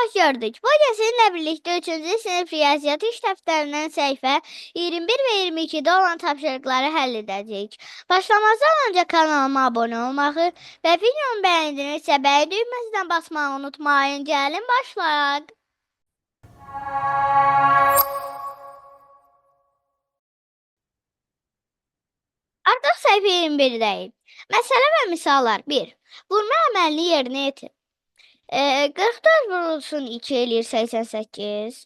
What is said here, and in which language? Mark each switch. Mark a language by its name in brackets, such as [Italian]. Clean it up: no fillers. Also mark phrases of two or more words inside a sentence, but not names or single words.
[Turkish] gördük. Bu da sizinle birlikte 3. sınıf riyaziyyat iş defterinden sayfa 21 ve 22'de olan [Azerbaijani] tapşırıkları həll edəcəyik. [Turkish] Başlamazdan önce kanalıma abone olmağı ve videomu beğendinizse beğen düğmesinden basmayı unutmayın. [Azerbaijani] Gelin başlayaq. Artıq səhifə 21-deyik. Məsələ və misallar 1. Vurma əməlini yerinə yetir. 44 vurulsun 2 eləyir 88.